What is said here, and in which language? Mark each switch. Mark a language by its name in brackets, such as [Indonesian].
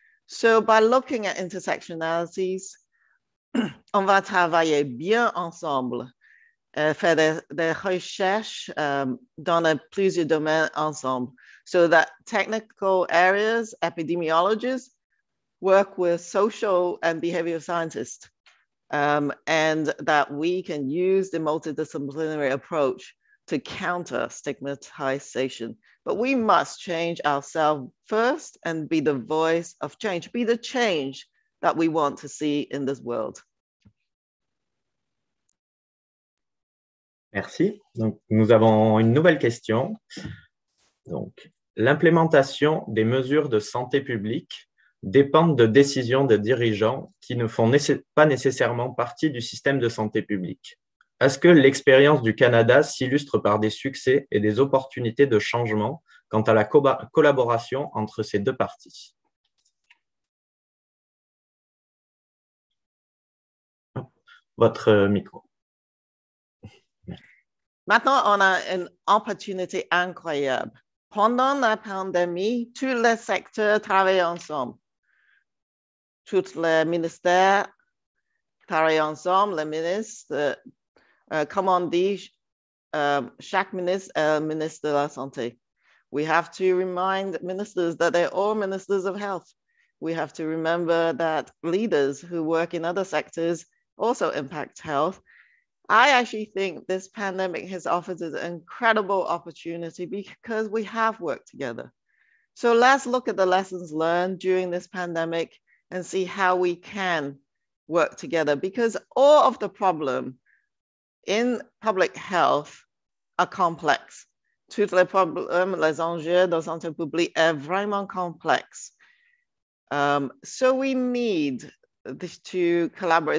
[English] So by looking at intersectionalities, [French] on va travailler bien ensemble, faire des recherches dans plusieurs domaines ensemble, [English] so that technical areas, epidemiologists, work with social and behavioral scientists, and that we can use the multidisciplinary approach to counter stigmatization. But we must change ourselves first and be the voice of change, be the change that we want to see in this world. [French] Merci. Donc, nous avons une nouvelle question. Donc, l'implémentation des mesures de santé publique dépendent de décisions de dirigeants qui ne font pas nécessairement partie du système de santé publique. Est-ce que l'expérience du Canada s'illustre par des succès et des opportunités de changement quant à la collaboration entre ces deux parties? Votre micro. Maintenant, on a une opportunité incroyable. Pendant la pandémie, tous les secteurs travaillent ensemble. Tous les ministères travaillent ensemble, les ministres, comme on dit, chaque ministre est ministre de la Santé. [English] We have to remind ministers that they're all ministers of health. We have to remember that leaders who work in other sectors also impact health. I actually think this pandemic has offered us an incredible opportunity because we have worked together. So let's look at the lessons learned during this pandemic and see how we can work together, because all of the problems in public health are complex. [French] Tous les problèmes, les enjeux de santé publique est vraiment complex. [English] So we need to collaborate.